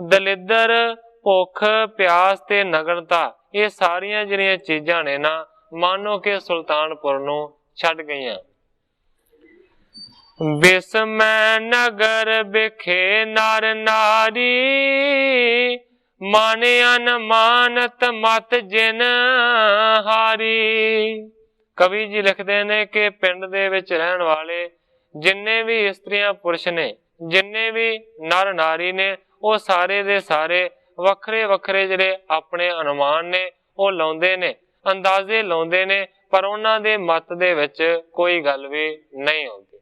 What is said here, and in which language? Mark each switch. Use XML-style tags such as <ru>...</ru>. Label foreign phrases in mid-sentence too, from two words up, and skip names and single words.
<pa>ਦਲਿਦ੍ਰ ਭੁਖ ਪਿਆਸ ਤੇ ਨਗਨਤਾ, ਯੇ ਸਾਰੀਆਂ ਜਿਹੜੀਆਂ ਚੀਜ਼ਾਂ ਨੇ ਨਾ, ਮਾਨੋ ਕੇ ਸੁਲਤਾਨਪੁਰ ਨੂੰ ਛੱਡ ਗਈਆਂ। ਬਿਸਮੈ ਨਗਰ ਬਿਖੇ ਨਰ ਨਾਰੀ, ਮਨ ਅਨਮਾਨਤ ਮਤ ਜਿਨ ਹਾਰੀ। ਕਵੀ ਜੀ ਲਿਖਤੇ ਨੇ ਕਿ ਪਿੰਡ ਦੇ ਵਿਚ ਰਹਿਣ ਵਾਲੇ ਜਿੰਨੇ ਭੀ ਇਸਤਰੀਆਂ ਪੁਰਸ਼ ਨੇ, ਜਿੰਨੇ ਭੀ ਨਰ ਨਾਰੀ ਨੇ, ਵੋ ਸਾਰੇ ਦੇ ਸਾਰੇ ਵੱਖਰੇ ਵੱਖਰੇ ਜਿਹੜੇ ਆਪਣੇ ਅਨੁਮਾਨ ਨੇ ਵੋ ਲਾਉਂਦੇ ਨੇ, ਅੰਦਾਜ਼ੇ ਲਾਉਂਦੇ ਨੇ, ਪਰ ਉਨ੍ਹਾਂ ਦੇ ਮਤ ਦੇ ਵਿਚ ਕੋਈ ਗੱਲ ਭੀ ਨਹੀਂ ਆਉਂਦੀ।</pa>